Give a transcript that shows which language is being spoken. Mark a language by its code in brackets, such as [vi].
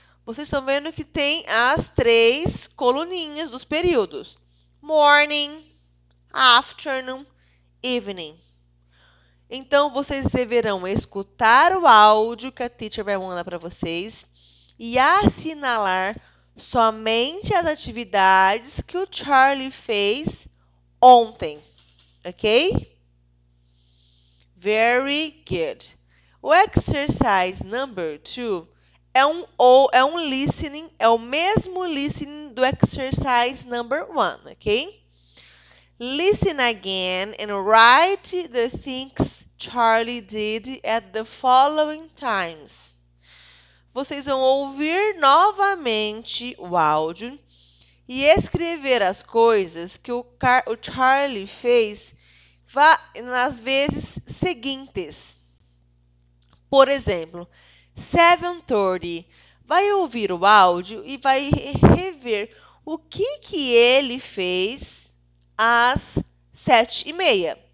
[pt] Vocês estão vendo que tem as 3 coluninhas dos períodos. [en] Morning, afternoon, evening. [pt] Então, vocês deverão escutar o áudio que a teacher vai mandar para vocês e assinalar somente as atividades que o Charlie fez ontem. Ok? [en] Very good. [pt] O exercise number 2 é um listening, é o mesmo listening do exercise number 1, ok? [en] Listen again and write the things Charlie did at the following times. [pt] Vocês vão ouvir novamente o áudio e escrever as coisas que o Charlie fez nas vezes seguintes. Por exemplo, 7:30. Vai ouvir o áudio e vai rever o que ele fez às 7:30.